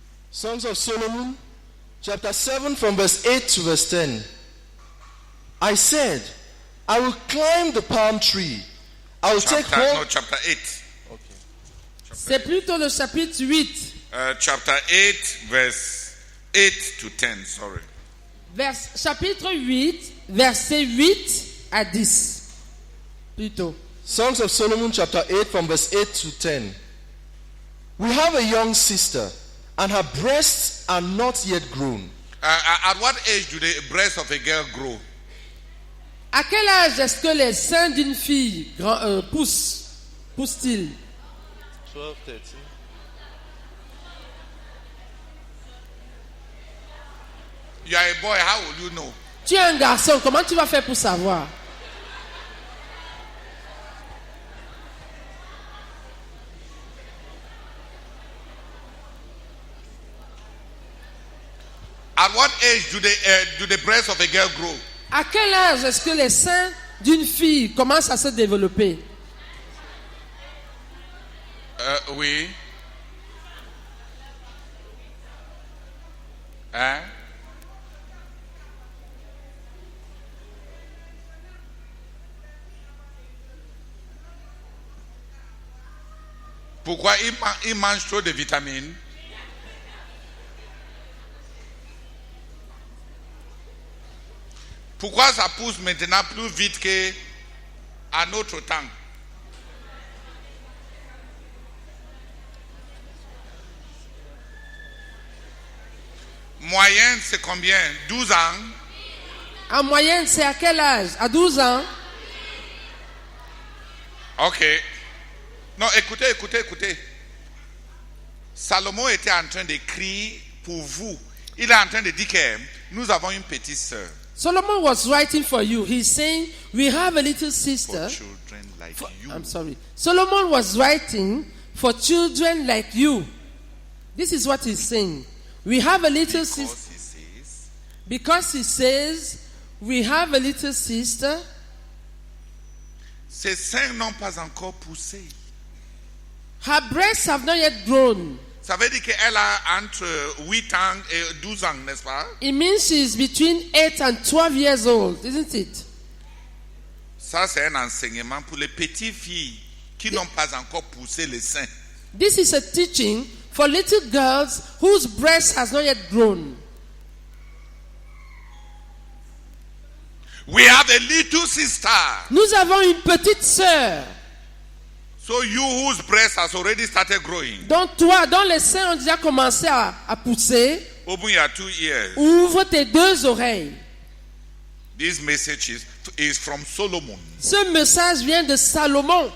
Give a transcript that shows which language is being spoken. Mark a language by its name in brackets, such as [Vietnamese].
[English] Songs of Solomon, chapter 7, from verse 8 to verse 10. I said, I will climb the palm tree. I will take hold. Chapter 8. [French] C'est plutôt le chapitre 8. [English] Chapter 8, verse 8 to 10, sorry. [French] Chapitre 8, verset 8 à 10. Plutôt. [English] Songs of Solomon, chapter 8, from verse 8 to 10. We have a young sister, and her breasts are not yet grown. At what age do the breasts of a girl grow? [French] À quel âge est-ce que les seins d'une fille poussent-ils? 12, 13. [English] You are a boy, how will you know? [French] Tu es un garçon, comment tu vas faire pour savoir? [English] At what age do the breasts of a girl grow? [French] À quel âge est-ce que les seins d'une fille commencent à se développer? Oui. Hein? Pourquoi il mange trop de vitamines? Pourquoi ça pousse maintenant plus vite qu'à notre temps? Moyenne, c'est combien? 12 ans? En moyenne, c'est à quel âge? À 12 ans? Ok. Non, écoutez. Salomon était en train d'écrire pour vous. Il est en train de dire que nous avons une petite sœur. [English] Solomon was writing for you. He's saying, we have a little sister. For children like you. I'm sorry. Solomon was writing for children like you. This is what he's saying. We have a little sister. Because he says, we have a little sister. [French] Ses seins n'ont pas encore poussé. [English] Her breasts have not yet grown. [French] Ça veut dire qu'elle a entre 8 ans et 12 ans, n'est-ce pas? [English] It means she's between 8 and 12 years old, isn't it? [French] Ça, c'est un enseignement pour les petites filles qui n'ont pas encore poussé les seins. [English] This is a teaching for little girls whose breast has not yet grown. We have a little sister. [French] Nous avons une petite sœur. [English] So you whose breast has already started growing. [French] Donc toi, dont les seins ont déjà commencé à pousser. [English] Open your 2 ears. [French] Ouvre tes 2 oreilles. [English] This message is from Solomon. [French] Ce message vient de Salomon.